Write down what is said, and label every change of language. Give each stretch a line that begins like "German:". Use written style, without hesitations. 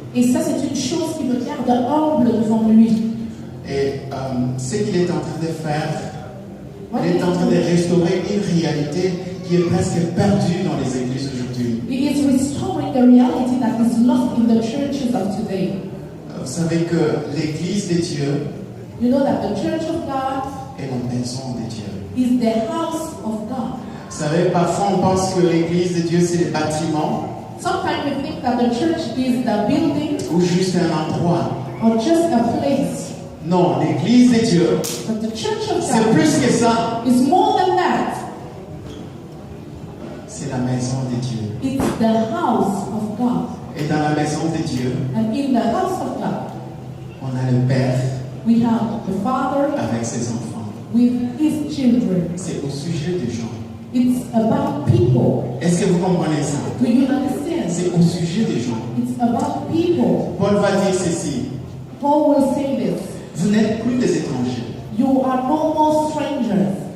French: Et ça c'est une chose qui me garde humble devant lui. Et ce qu'il est en train de faire, il est en train de restaurer une réalité qui est presque perdue dans les églises aujourd'hui.
English: He is restoring the reality that is lost in the churches of today.
French: Vous savez que l'église de Dieu,
English: you know that the church of God
French: est la maison de Dieu.
English: Is the house of God.
French: Vous savez, parfois on pense que l'église de Dieu c'est des bâtiments.
English: Sometimes we think that the church is the building.
French: Ou juste un endroit.
English: Or just a place.
French: Non, l'église de Dieu,
English: but the church of God
French: c'est plus que ça.
English: Is more than that.
French: C'est la maison de Dieu.
English: It's the house of God.
French: Et dans la maison de Dieu,
English: and in the house of God,
French: on a le Père.
English: We have the Father
French: avec ses enfants.
English: With his children.
French: C'est au sujet des gens.
English: It's about people.
French: Est-ce que vous comprenez ça?
English: Do you understand?
French: C'est au sujet des gens.
English: It's about people.
French: Paul va dire ceci.
English: Paul will say this.
French: Vous n'êtes plus des étrangers.
English: You are no more strangers.